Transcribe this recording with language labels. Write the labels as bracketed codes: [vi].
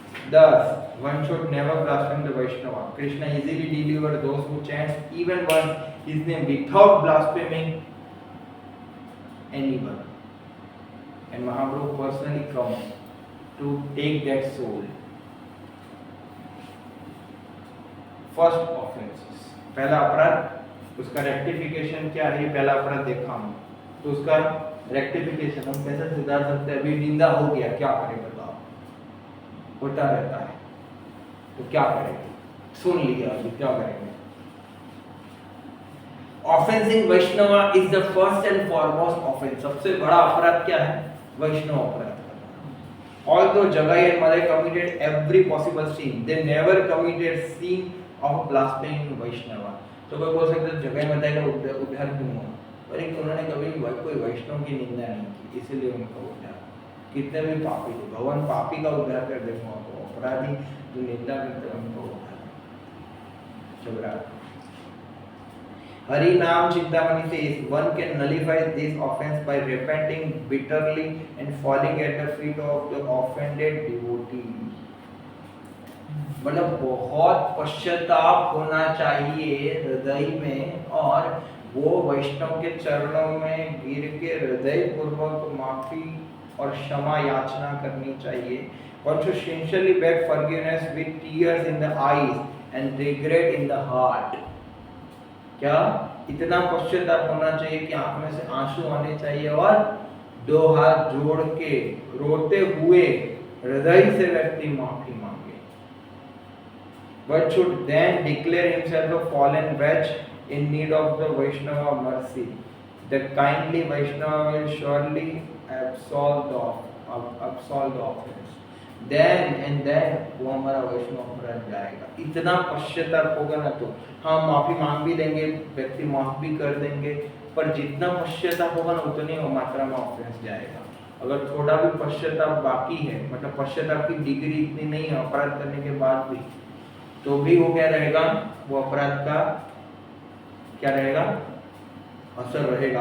[en] Thus, one should never blaspheme the Vaishnava. Krishna easily delivers those who chant even once his name without blaspheming anyone. And Mahaprabhu personally comes to take that soul. First offenses, [hi] पहला अपराध, उसका rectification क्या है, पहला अपराध देखा हम, तो उसका रेक्टिफिकेशन हम कैसे सुधार सकते हैं। अभी निंदा हो गया, क्या करें बताओ, होता रहता है, तो क्या करेंगे, सुन लिया अभी क्या करेंगे। [en] Offending Vaishnava is the first and foremost offence. [hi] सबसे बड़ा अपराध क्या है, वैष्णव अपराध। [en] Although Jagai and Madai committed every possible sin, they never committed sin of blaspheming Vaishnava. [hi] तो कोई बोल सकता है जगाई मदाई का उद्धार क्यों हुआ, पर एक उन्होंने कभी कोई वैष्णव की निंदा नहीं की, इसलिए उनका उद्धार। कितने भी पापी थे, भगवान पापी का उद्धार कर देंगे, अपराधी जो निंदा करते हैं उनको उद्धार। [en] चबरा Hari Naam Chintamani says one can nullify this offense by repenting bitterly and falling at the feet of the offended devotee. [hi] मतलब बहुत पश्चाताप होना चाहिए हृदय में, और वो वैष्णव के चरणों में गिर के हृदय पूर्वक माफी और क्षमा याचना करनी चाहिए। [en] One should sincerely beg forgiveness with tears in the eyes and regret in the heart. [hi] क्या इतना पश्चाताप होना चाहिए कि आंख में से आंसू आने चाहिए, और दो हाथ जोड़ के रोते हुए हृदय से व्यक्ति माफी मांगे। [en] One should then declare himself a fallen wretch in need of the Vaishnava mercy. The kindly Vaishnava will surely absolve the offense. Then and then [hi] वो हमारा वैष्णव अपराध जाएगा। इतना पश्चाताप होगा ना, तो हम माफी मांग भी देंगे, व्यक्ति माफ भी कर देंगे, पर जितना पश्चाताप होगा ना उतनी मात्रा में ऑफेंस जाएगा। अगर थोड़ा भी पश्चाताप बाकी है, मतलब पश्चाताप की डिग्री इतनी नहीं है अपराध करने के बाद भी, तो भी वो क्या रहेगा, वो अपराध का क्या रहेगा, असर रहेगा।